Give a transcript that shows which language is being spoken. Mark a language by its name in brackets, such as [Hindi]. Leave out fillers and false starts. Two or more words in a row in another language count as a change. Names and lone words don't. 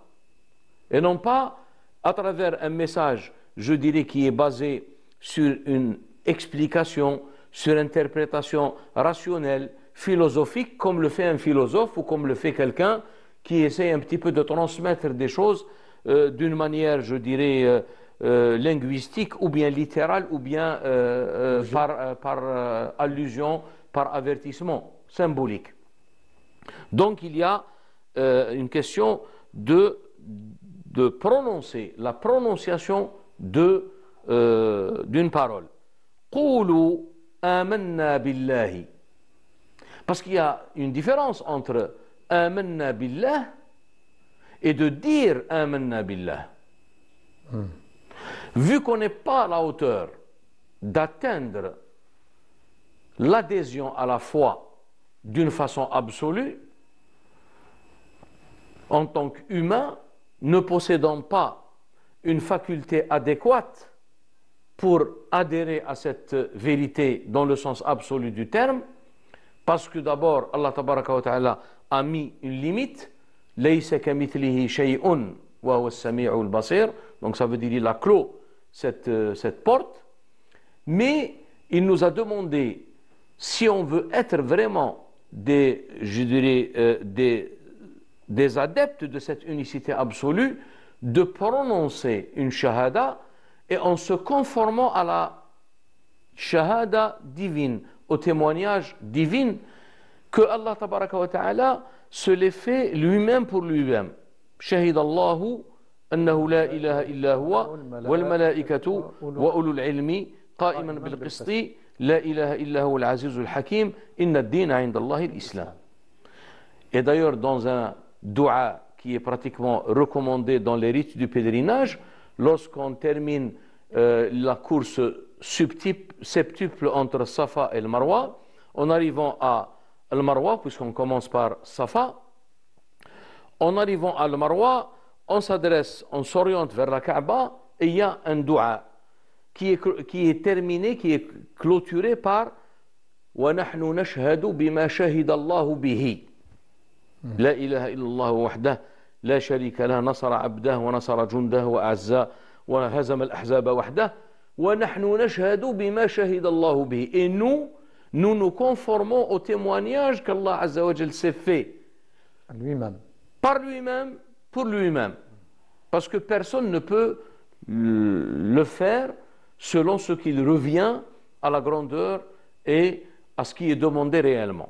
[French] Et non pas à travers un message, je dirais, qui est basé sur une explication, sur interprétation rationnelle, philosophique, comme le fait un philosophe ou comme le fait quelqu'un qui essaie un petit peu de transmettre des choses d'une manière, je dirais, linguistique ou bien littérale ou bien par allusion, par avertissement symbolique. Donc il y a une question de prononcer, la prononciation d'une parole. [Arabic] قولوا آمنا بالله. [French] Parce qu'il y a une différence entre [Arabic] آمنا بالله [French] et de dire [Arabic] آمنا بالله. [French] Vu qu'on n'est pas à la hauteur d'atteindre l'adhésion à la foi d'une façon absolue, en tant qu'humain, ne possédant pas une faculté adéquate pour adhérer à cette vérité dans le sens absolu du terme, parce que d'abord, [Arabic] الله تبارك وتعالى [French] a mis une limite, [Arabic] ليس كمثله شيء وهو السميع البصير, [French] donc ça veut dire qu'il a clos cette porte, mais il nous a demandé, si on veut être vraiment des adeptes de cette unicité absolue, de prononcer une shahada et en se conformant à la shahada divine, au témoignage divin que [Arabic] الله تبارك وتعالى [French] se l'est fait lui-même pour lui-même. [Arabic] شهد الله أنه لا إله إلا هو والملائكة وأولو العلم قائما بالقسط لا إله إلا هو العزيز الحكيم إن الدين عند الله الإسلام. [French] Et d'ailleurs dans un dua qui est pratiquement recommandé dans les rites du pèlerinage, lorsqu'on termine la course septuple entre Safa et le Marwa, en arrivant à le Marwa, puisqu'on commence par Safa, en arrivant à le Marwa, on s'oriente vers la Kaaba et il y a un dua qui est terminé, qui est clôturé par [Arabic] وَنَحْنُ نَشْهَدُ بِمَا شَهِدَ اللَّهُ بِهِ لا إله إلا الله وحده لا شريك له نصر عبده ونصر جنده وأعز وهزم الأحزاب وحده ونحن نشهد بما شهد الله به. [French] Et nous nous conformons au témoignage qu' [Arabic] الله عز وجل [French] s'est fait lui-même, par lui-même, pour lui-même, parce que personne ne peut le faire selon ce qu'il revient à la grandeur et à ce qui est demandé réellement.